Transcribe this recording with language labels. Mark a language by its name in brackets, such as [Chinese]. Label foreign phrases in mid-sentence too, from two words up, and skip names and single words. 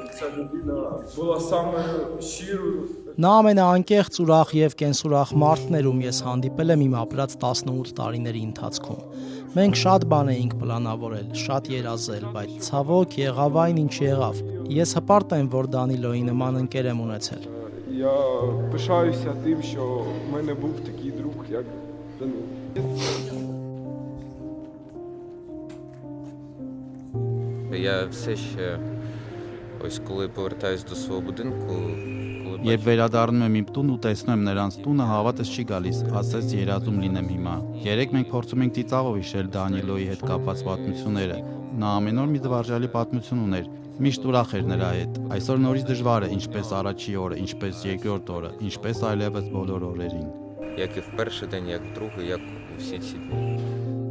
[Armenian] Նա ամենաանկեղծ, ուրախ եւ կենսուրախ մարդն էր, ում ես հանդիպել եմ իմ ապրած 18 տարիների ընթացքում։ Մենք շատ բան էինք պլանավորել, շատ երազել, բայց ցավոք եղավ այն, ինչ եղավ։ Ես հպարտ եմ, որ Դանիլոյի նման ընկեր եմ ունեցել։ [Ukrainian] Я пишаюся тим, що в мене був такий друг, як Данило. Я все ще, ось коли повертаюсь до свого будинку, [Armenian] Երբ վերադառնում եմ իմ տուն ու տեսնում եմ նրանց տունը, հավատս չի գալիս, ասես երազում լինեմ հիմա։ Երեք մենք փորձում ենք ծիծաղով հիշել Դանիլոյի հետ կապված պատմությունները։ Նա ամեն օր մի զվարճալի պատմություն уներ։ Միշտ ուրախ էր նրա հետ։ Այսօր նորից դժվար է, ինչպես առաջի օրը, ինչպես երկրորդ օրը, ինչպես այլևս բոլոր օրերին։ [Ukrainian] як і в перший день, як в другий, як у всі ці дні.